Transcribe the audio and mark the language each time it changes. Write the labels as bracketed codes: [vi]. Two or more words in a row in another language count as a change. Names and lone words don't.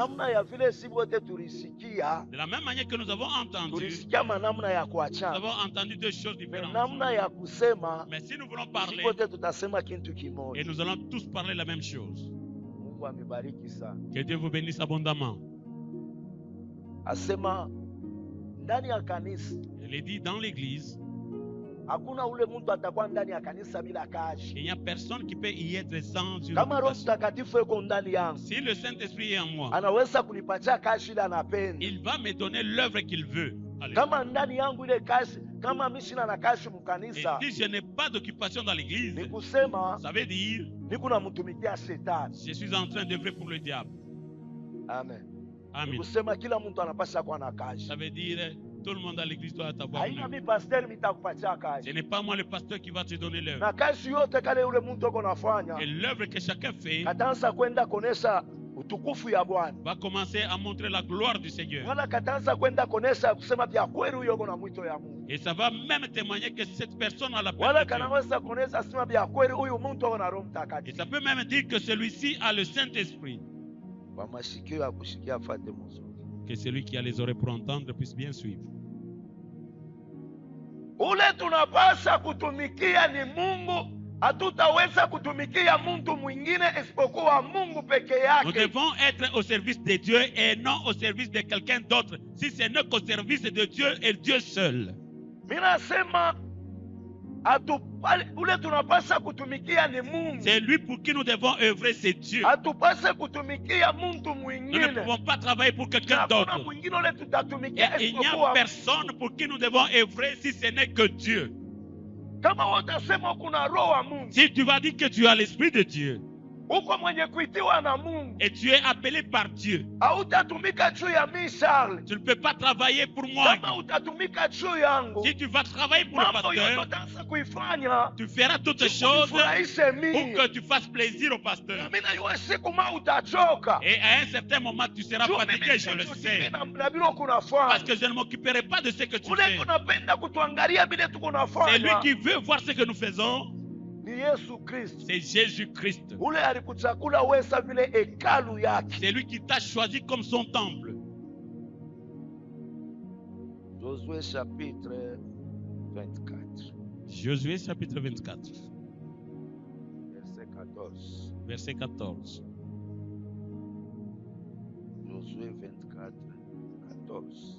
[sw] Namna ya vile si wote tulisikia, [fr] De la même manière que nous avons entendu, [sw] tulisikia manamna ya [fr] nous [sw] kuachana. [fr] avons entendu deux choses Mais différentes. [sw] namna ya kusema, [fr] Mais si nous voulons si parler, [sw] wote tutasema kitu [fr] et [sw] kimoja. [fr] nous allons tous parler la même chose. [sw] Mungu amebariki sana. [fr] Que Dieu vous bénisse abondamment. [sw] Asema ndani ya kanisa [fr] Il est dit dans l'église, [sw] hakuna ule mtu atakuwa ndani ya kanisa bila kazi. [fr] Il n'y a personne qui peut y être sans une [sw] Kama Roho [fr] occupation. [sw] Mtakatifu yuko ndani yangu, [fr] Si le Saint-Esprit est en moi, [sw] anaweza kunipatia kazi ile anapenda. [fr] il va me donner l'œuvre qu'il veut. Alléluia. [sw] Kama ndani yangu ile kazi, kama mimi sina na kazi [fr] Et [sw] mkanisa, [fr] si je n'ai pas d'occupation dans l'église, [sw] ni kusema [fr] ça veut dire [sw] niko namtumikia shetani. [fr] je suis en train d'œuvrer pour le diable. [sw] Amen. Ni [fr] Amen. [sw] kusema kila mtu anapaswa kuwa na kazi. [fr] Ça veut dire tout le monde à l'église doit avoir [sw] Haina [fr] l'œuvre. [sw] mimi pastor nitakupatia [fr] Ce [sw] kazi. [fr] n'est pas moi le pasteur qui va te donner l'œuvre. [sw] Na kazi yote kale ule mtu uko nafanya, [fr] Et l'œuvre que chacun fait [sw] kataanza kwenda kuonesha utukufu ya Bwana. [fr] va commencer à montrer la gloire du Seigneur. [sw] Wala kataanza kwenda kuonesha kusema vya kweli huyo uko na mwito ya Mungu. [fr] Et ça va même témoigner que cette personne a la paix [sw] Wala [fr] de Dieu. [sw] kanaweza kuonesha sema vya kweli huyu mtu uko na Roho [fr] Et [sw] Mtakatifu. [fr] ça peut même dire que celui-ci a le Saint-Esprit. [sw] Kwa masikio ya kusikia afate mzuri. [fr] Que celui qui a les oreilles pour entendre puisse bien suivre. [sw] Ule tunapasa kutumikia ni Mungu. Hatutaweza kutumikia mtu mwingine isipokuwa Mungu peke [fr] Nous [sw] yake. [fr] devons être au service de Dieu et non au service de quelqu'un d'autre. Si ce n'est qu'au service de Dieu et Dieu seul. [sw] Mimi nasema ule tunapasa kutumikia ni Mungu. [fr] C'est lui pour qui nous devons œuvrer, c'est Dieu. [sw] Hatupase kutumikia mtu [fr] Nous ne [sw] mwingine. [fr] pouvons pas travailler pour quelqu'un [sw] Na hakuna [fr] d'autre. [sw] mwingine ule [fr] Et [sw] tutatumikia [fr] il n'y a [sw] isipokuwa [fr] personne pour qui nous devons œuvrer si ce n'est que Dieu. [sw] kama utasema kuna roho wa Mungu, [fr] Si tu vas dire que tu as l'Esprit de Dieu [sw] uko mwenye kuitiwa na Mungu, [fr] et tu es appelé par Dieu, [sw] hautatumika juu ya mimi Charles. [fr] tu ne peux pas travailler pour moi. [sw] Kama utatumika juu yangu, [fr] Si tu vas travailler pour le [sw] mambo yote [fr] pasteur, [sw] utaanza kuifanya [fr] tu feras toutes choses [sw] unifurahishe [fr] pour [sw] mimi. [fr] que tu fasses plaisir au pasteur. [sw] Mimi najua siku ma utachoka. [fr] Et à un certain moment, tu seras [sw] Juu [fr] fatigué, [sw] mimi [fr] je le sais. [sw] na bila kunafanya. [fr] Parce que je ne m'occuperai pas de ce que tu [sw] Ule [fr] fais. [sw] kunapenda kutuangalia bila tuko [fr] C'est lui [sw] nafanya. [fr] qui veut voir ce que nous faisons. [sw] Ni Yesu Kristo. [fr] C'est Jésus-Christ. [sw] Ule alikuchakula wewe sa vile hekalu yake. [fr] C'est lui qui t'a choisi comme son temple. Josué chapitre 24, Josué chapitre 24, verset 14. verset 14. Josué 24, 14.